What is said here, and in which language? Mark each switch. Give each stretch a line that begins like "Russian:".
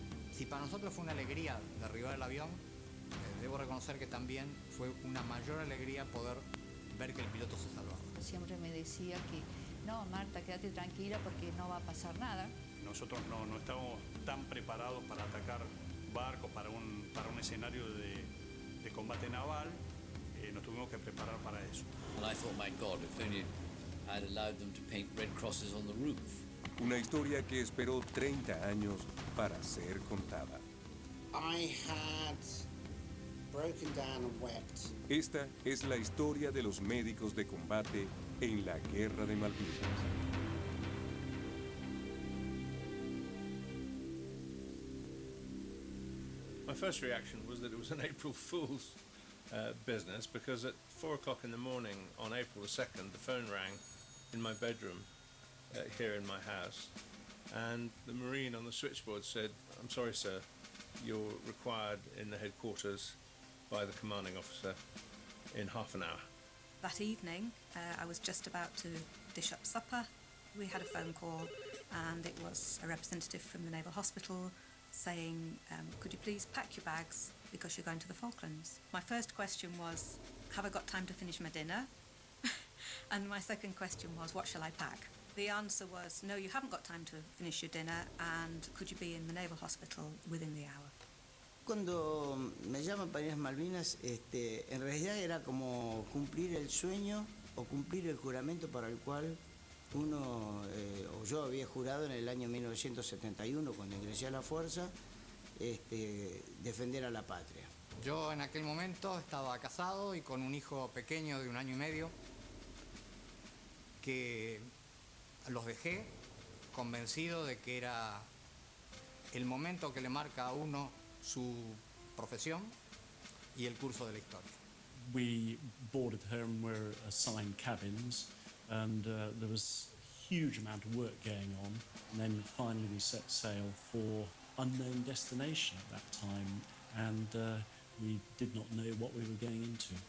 Spanish: Si para nosotros fue una alegría derribar el avión, debo reconocer que también fue una mayor alegría poder ver que el piloto se salvaba. Siempre me decía que, no, Marta, quédate tranquila porque no va a pasar nada. Nosotros no estamos tan preparados para atacar barcos, para un escenario de combate naval. Nos tuvimos que preparar para eso.
English: And I thought, my God, if only I'd allowed them to paint red crosses on the roof.
Spanish: Una historia que esperó 30 años para ser contada.
English: I had broken down and wept.
Spanish: Esta es la historia de los médicos de combate en la Guerra de Malvinas.
English: My first reaction was that it was an April Fool's business, because at 4 o'clock in the morning on April the 2nd, the phone rang in my bedroom here in my house, and the Marine on the switchboard said, "I'm sorry, sir, you're required in the headquarters by the commanding officer in half an hour." That evening, I was just about to dish up supper. We had a phone call, and it was a representative from the Naval Hospital saying, could you please pack your bags because you're going to the Falklands? My first question was, have I got time to finish my dinner? And my second question was, what shall I pack? The answer was, no, you haven't got time to finish your dinner, and could you be in the Naval Hospital within the hour?
Spanish: Cuando me llaman para ir a Malvinas, en realidad era como cumplir el sueño o cumplir el juramento para el cual uno, o yo había jurado en el año 1971, cuando ingresé a la fuerza, defender a la patria. Yo en aquel momento estaba casado y con un hijo pequeño de 1 año y medio, que los dejé convencido de que era el momento que le marca a uno su profesión y el curso de la historia.
English: We boarded her and were assigned cabins, and there was a huge amount of work going on. And then finally we set sail for unknown destination at that time, and we did not know what we were going into.